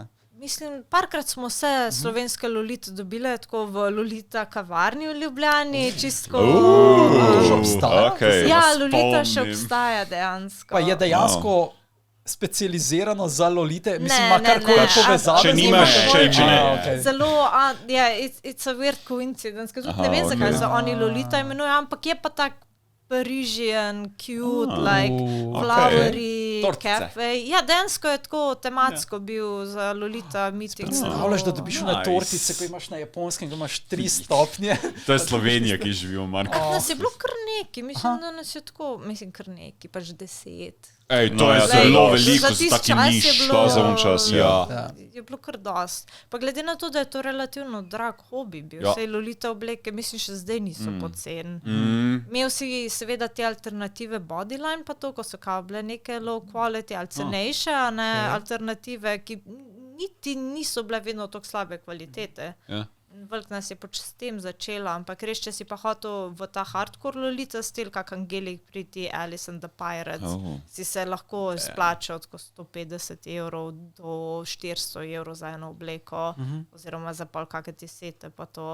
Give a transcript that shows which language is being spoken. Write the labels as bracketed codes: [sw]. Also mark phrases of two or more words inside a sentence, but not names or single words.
[sl] Mislim, parkrat smo se slovenske Lolite dobile, tako v Lolita kavarni v Ljubljani, čistko... še obstaja? Ja, Lolita še obstaja dejansko. Pa je dejansko specializirano za Lolite? Mislim, ima karkoli povezave? Če nimaš, če ne. Zelo, [en] it's a weird coincidence, [sl] ker tudi ne vem, zakaj se oni Lolita imenujejo, ampak je pa tak [en] Parisian, cute, like flowery cafe. [sl] Ja, dejansko je tako tematsko bil za Lolita meeting. Predstavljaš, da dobiš na tortice, ko imaš na japonskem, ko imaš 3 stopnje. To je Slovenija, ki živi v Marku. Nas je bilo kar neki, mislim, da nas je tako, mislim, kar neki, pač 10. Ej, to je zelo veliko, za taki niš, za un čas, je bilo kar dost. Pa glede na to, da je to relativno drag hobi bil, sej Lolita obleke, mislim, še zdaj niso poceni. Imel si seveda te alternative Bodyline, pa to, ko so kao bile neke [en] low quality [sl] ali cenejše, a ne alternative, ki niti niso bile vedno tako slabe kvalitete. Veliko nas je pač s tem začela, ampak res, če si pa hotel v ta hardcore Lolita stil, kak Angelic Pretty, Alice and the Pirates, si se lahko splačal od 150 € do 400 € za eno obleko, oziroma za pol kakšne ti sete, pa to.